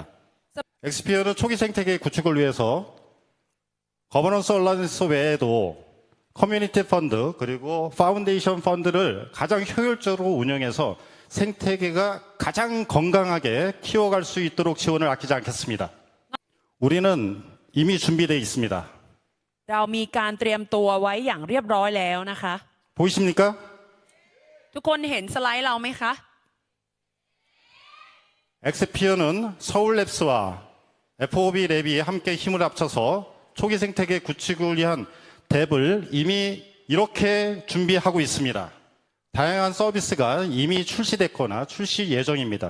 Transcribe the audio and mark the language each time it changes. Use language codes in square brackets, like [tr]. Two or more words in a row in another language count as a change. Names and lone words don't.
[ko] 엑스피어는 초기 생태계 구축을 위해서 거버넌스 얼라이언스 외에도 커뮤니티 펀드 그리고 파운데이션 펀드를 가장 효율적으로 운영해서 생태계가 가장 건강하게 키워갈 수 있도록 지원을 아끼지 않겠습니다. 우리는 이미 준비되어 있습니다. [th] เรามีการเตรียมตัวไว้อย่างเรียบร้อยแล้วนะคะ [ko] 보이십니까? [th] ทุกคนเห็นสไลด์เราไหมคะ [ko] 엑스피어는 서울랩스와 FOB 랩이 함께 힘을 합쳐서 초기 생태계 구축을 위한 덱을 이미 이렇게 준비하고 있습니다. 다양한 서비스가 이미 출시됐거나 출시 예정입니다.